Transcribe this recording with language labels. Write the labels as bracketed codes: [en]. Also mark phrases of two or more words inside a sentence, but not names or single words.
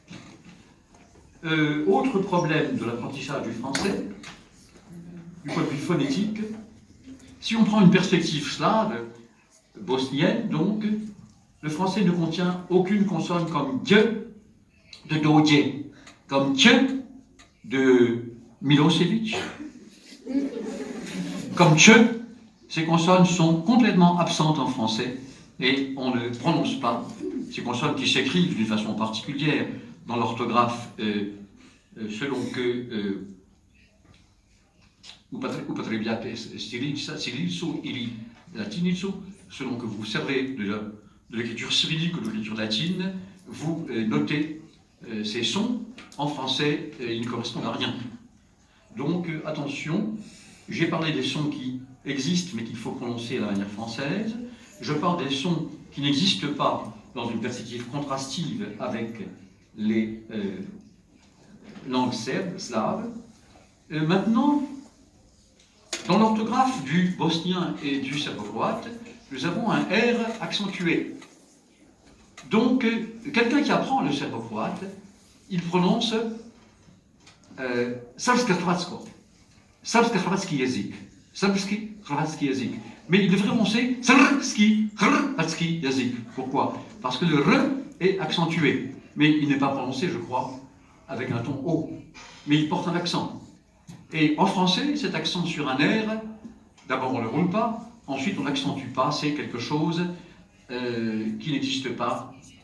[fr] Autre problème de l'apprentissage du français, du point de vue phonétique, si on prend une perspective slave, bosnienne donc, le français ne contient aucune consonne comme D de Dođe, comme T de Milosevic, comme Ch. Ces consonnes sont complètement absentes en français et on ne prononce pas ces consonnes qui s'écrivent d'une façon particulière dans l'orthographe selon que [bs] upotrebiate cyrillico ili latinico, [fr] selon que vous vous servez de l'écriture cyrillique ou de l'écriture latine, vous notez ces sons en français, ils ne correspondent à rien. Donc attention, j'ai parlé des sons qui existent mais qu'il faut prononcer à la manière française. Je parle des sons qui n'existent pas dans une perspective contrastive avec les langues serbes, slaves. Maintenant, dans l'orthographe du bosnien et du serbo-croate, nous avons un R accentué. Donc, quelqu'un qui apprend le serbo-croate, il prononce [bs] srpsko-hrvatsko, srpsko-hrvatski jezik, srpski-hrvatski jezik. [fr] Mais il devrait prononcer [bs] srpski-hrvatski jezik. [fr] Pourquoi? Parce que le R est accentué. Mais il n'est pas prononcé, je crois, avec un ton haut. Mais il porte un accent. Et en français, cet accent sur un R, d'abord on ne le roule pas, ensuite on n'accentue pas, c'est quelque chose qui n'existe pas.